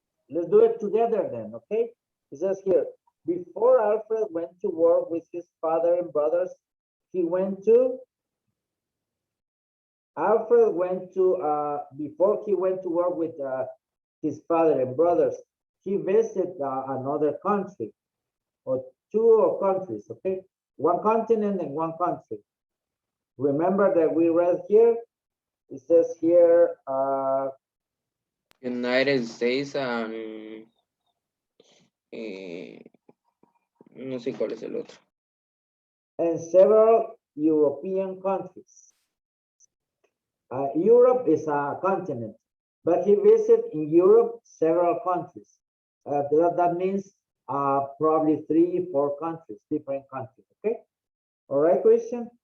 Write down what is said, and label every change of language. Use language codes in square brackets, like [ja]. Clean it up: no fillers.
[en] Let's do it together then. Okay. It says here, before Alfred went to work with his father and brothers, he went to Alfred went to, before he went to work with his father and brothers, he visited another country or two countries, okay? One continent and one country. Remember that we read here, it says here, United States and [es] no sé cuál es el otro. [en] and several European countries. Europe is a continent, but he visited in Europe several countries. That means probably 3, 4 countries, different countries, okay? All right, Christian?